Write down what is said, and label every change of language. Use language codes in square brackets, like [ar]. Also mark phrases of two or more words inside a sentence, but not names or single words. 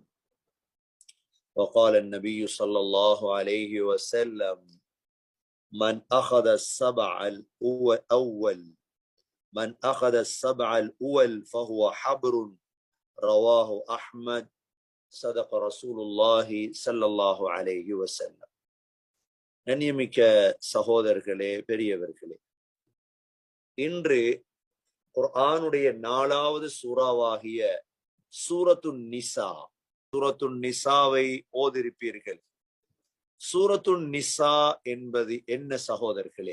[ar] وقال النبي صلى الله عليه وسلم من أخذ السبع الأول فهو حبر رواه أحمد صدق رسول الله صلى الله عليه وسلم. [ta] கண்ணியமிக்க சகோதரர்களே, பெரியவர்களே, இன்று குர்ஆனுடைய 4வது சூறாவாகிய சூரத்துன் நிசாவை ஓதிருப்பீர்கள். சூரத்துன் நிசா என்பது என்ன சகோதரர்களே?